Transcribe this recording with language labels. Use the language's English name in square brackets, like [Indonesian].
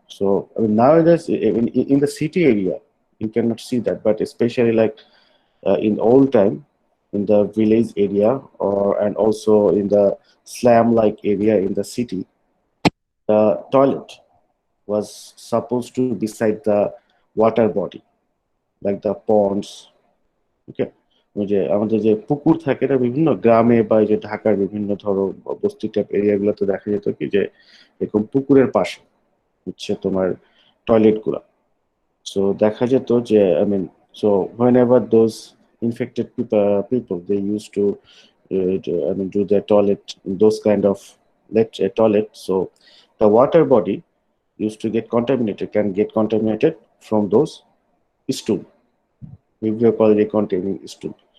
[English] So I mean, nowadays in the city area, you cannot see that, but especially like in old time, in the village area, or and also in the slum-like area in the city, the toilet was supposed to be beside the water body, like the ponds. [Bangla] ওকে, ওই যে আমাদের যে পুকুর থাকে না বিভিন্ন গ্রামে বা এই যে ঢাকার বিভিন্ন ধরো বস্তি টাইপ এরিয়াগুলোতে দেখা যেত কি যে এরকম পুকুরের পাশে হচ্ছে তোমার টয়লেট গুলা। সো দেখা যেত যে [English] I mean, so whenever those infected people, they used to, I mean, do their toilet in those kind of toilet. So the water body used to get contaminated, can get contaminated from those stool, vibrio cholerae containing stool.